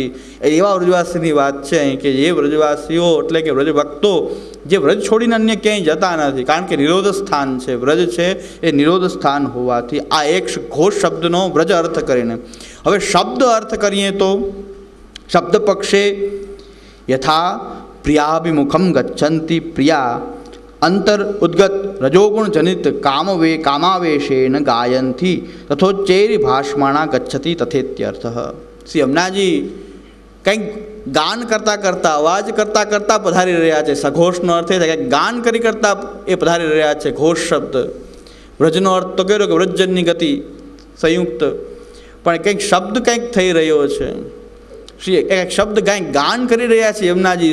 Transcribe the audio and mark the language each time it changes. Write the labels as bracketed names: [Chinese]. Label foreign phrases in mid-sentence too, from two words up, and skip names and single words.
[Gujarati] એવા વ્રજવાસીની વાત છે અહીં કે જે વ્રજવાસીઓ એટલે કે વ્રજભક્તો જે વ્રજ છોડીને અન્ય ક્યાંય જતા નથી, કારણ કે નિરોધ સ્થાન છે, વ્રજ છે એ નિરોધ સ્થાન હોવાથી આ એક ઘોષ શબ્દનો વ્રજ અર્થ કરીને। હવે શબ્દ અર્થ કરીએ તો શબ્દ પક્ષે [Sanskrit] યથા પ્રિયાભિમુખમ ગચ્છન્તિ પ્રિયા अंतर उद्गत रजोगुण जनित कामावेशेन गायन्ति तथोच्चैर् भाषमाणा गच्छति तथेत्यर्थः। [Gujarati] श्री यमुनाजी કંઈક ગાન કરતાં કરતાં અવાજ કરતાં કરતાં પધારી રહ્યા છે। સઘોષનો અર્થ એ થાય કે ગાન કરી કરતાં એ પધારી રહ્યા છે। ઘોષ શબ્દ વ્રજનો અર્થ તો કર્યો કે વ્રજજનની ગતિ સંયુક્ત, પણ કંઈક શબ્દ કંઈક થઈ રહ્યો છે। શ્રી એક શબ્દ કંઈક ગાન કરી રહ્યા છે યમુનાજી।